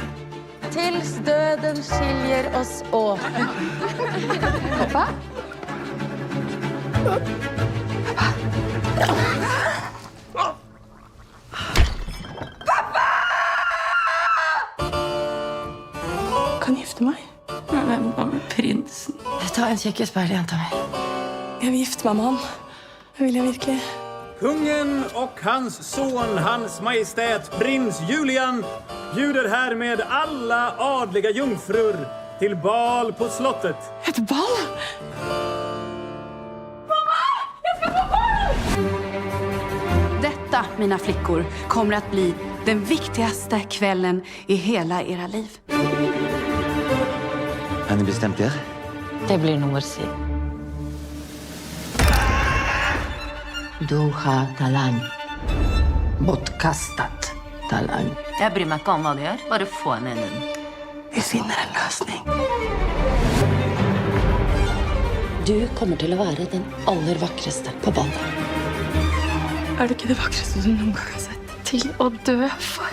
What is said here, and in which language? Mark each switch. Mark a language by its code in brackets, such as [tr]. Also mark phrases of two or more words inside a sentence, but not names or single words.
[sv] Tills döden skiljer oss åt. Pappa? [no] Kan du gifte meg? Hvem var med prinsen? Ta en kjekkespeil, jenta mi. Jeg vil gifte meg med han. Det vil jeg virkelig. [sv] Kungen och hans son, hans majestät, prins Julian, bjuder härmed alla adliga jungfrur till bal på slottet. Ett bal? Detta, mina flickor, kommer att bli den viktigaste kvällen i hela era liv. Har ni bestämt er? Det blir nog vår side. Du har talang. Bortkastat talang. [no] Jeg bryr meg ikke om hva du gjør, bare få henne inn. Vi finner en løsning. Du kommer til å være den aller vakreste på ballet. Er du ikke det vakreste du noen gang har sett? Til å dø for.